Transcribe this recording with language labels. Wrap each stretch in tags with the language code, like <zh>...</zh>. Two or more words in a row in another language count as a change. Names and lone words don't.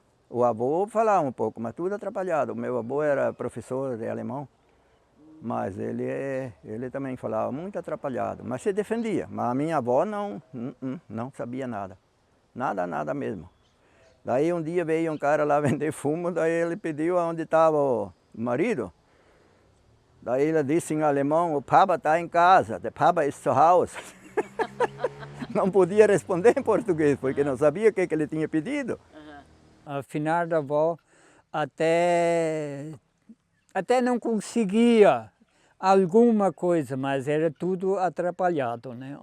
<pt>O avô falava um pouco, mas tudo atrapalhado. O meu avô era professor de alemão, mas ele também falava muito atrapalhado, mas se defendia. Mas a minha avó não sabia nada. Nada mesmo. Daí um dia veio um cara lá vender fumo, daí ele pediu onde estava o marido. Daí ele disse em alemão, o Papa está em casa,</pt> <de>der Papa ist zu Hause.</de> <pt>Não podia responder em português, porque não sabia o que ele tinha pedido. Afinal da avó, até não conseguia alguma coisa, mas era tudo atrapalhado, né?</pt>